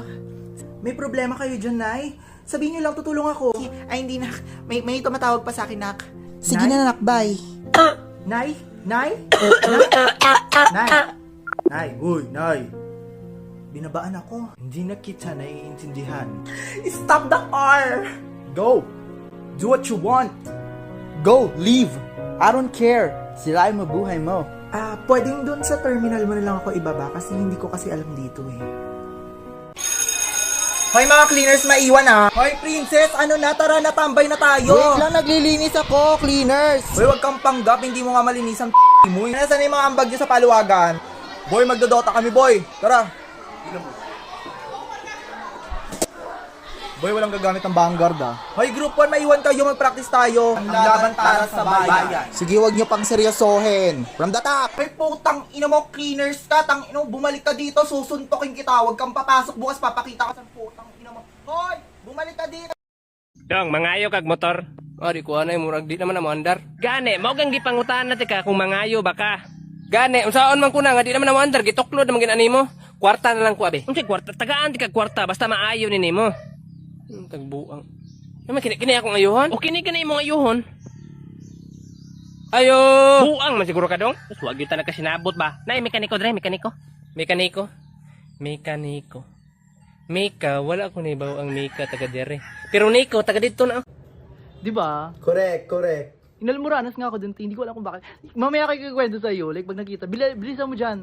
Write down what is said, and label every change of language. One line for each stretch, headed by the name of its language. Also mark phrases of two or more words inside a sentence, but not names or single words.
Filipino: May problema kayo dyan, Nay? Sabihin nyo lang, tutulong ako. Ay, hindi, nak. May tumatawag pa sa akin, nak. Sige na, nak. Bye. Nay? Nay? Nay? Nay? Uy, Nay. Binabaan ako. Hindi na kita naiintindihan.
English: Stop the car! Go! Do what you want! Go! Leave! I don't care!
Filipino: Sirain mo buhay mo. Pwedeng dun sa terminal mo na lang ako ibaba kasi hindi ko kasi alam dito eh. Hoy mga cleaners, maiwan ah! Hoy princess, ano na? Tara na, tambay na tayo! Wait lang, naglilinis ako, cleaners! Hoy, wag kang panggap, hindi mo nga malinisan mo. Nasaan yung mga ambag nyo sa paluwagan? Boy, magdodota kami, boy! Tara! Boy, walang gagamit ng vanguard ah. Hoy, group 1, maiwan kayo, mag-practice tayo. Ang laban para sa bayan. Sige, wag nyo pang seryosohin.
English: From the top.
Filipino: Hoy, putang ina mo, cleaners ka. Tang ina mo, bumalik ka dito, susuntokin kita. Wag kang papasok bukas, papakita ka sa putang ina mo. Hoy, bumalik ka dito.
Cebuano: Dong, mangayo kag motor. Di ko anay, murag di naman na mandar. Gani, mao gang gipangutan na ka kung mangayo ba ka. Gani, unsaon man ko na, nga di naman na mandar, gituklod naman ginani mo. Kwarta na lang ko, abi. Unsay kwarta? Tagaan ti kag kwarta basta maayo ni nimo. Tagbuang. Naman, kini akong ayuhon? O kini imong ayuhon. Ayo! Buang man siguro ka dong.
Filipino: Tapos wag yun talaga sinabot ba? Nay, mekaniko dre, mekaniko. Mekaniko. Mekaniko.
Cebuano: Mika, wala ko naibaw ang Mika taga dere.
Filipino: Pero Nico, taga dito na. Di ba? Correct. Inalmoranas nga ako dun, hindi ko alam kung bakit. Mamaya kayo kikwento sa'yo, like pag nakita, bilisan mo dyan.